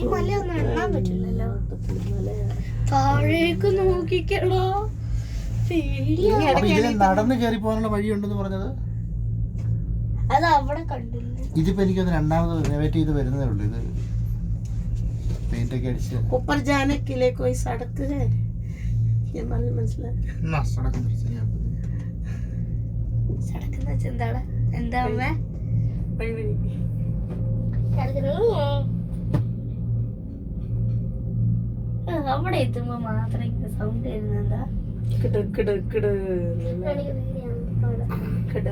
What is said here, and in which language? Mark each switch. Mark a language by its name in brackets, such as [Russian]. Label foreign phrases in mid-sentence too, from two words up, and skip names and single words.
[Malayalam] മലയൊന്നും എണ്ണാൻ പറ്റില്ലല്ലോ. താഴേക്ക് നോക്കിക്കണോ. നടന്നു കയറി പോകാനുള്ള വഴിയുണ്ടെന്ന് പറഞ്ഞത് അത് അവിടെ കണ്ടില്ല. ഇതിപ്പോ എനിക്കൊന്ന് രണ്ടാമത് റിനോവേറ്റ് ചെയ്ത് വരുന്നതേ ഉള്ളൂ. ഇത് പെയിന്റ് ഒക്കെ അടിച്ച് [Hindi] ऊपर जाने के लिए कोई सड़क है? [Malayalam] ये മനസ്സിലായി. [Hindi] ना सड़क इधर से यहाँ पे। [Malayalam] സടക്ക് എന്ന് വെച്ചാൽ എന്താണ്? എന്താ അമ്മ വഴി വഴി അവിടെ എത്തുമ്പോ മാത്രം സൗണ്ട് വരുന്നെന്താ? കിട് കിട് കിട് കിട്.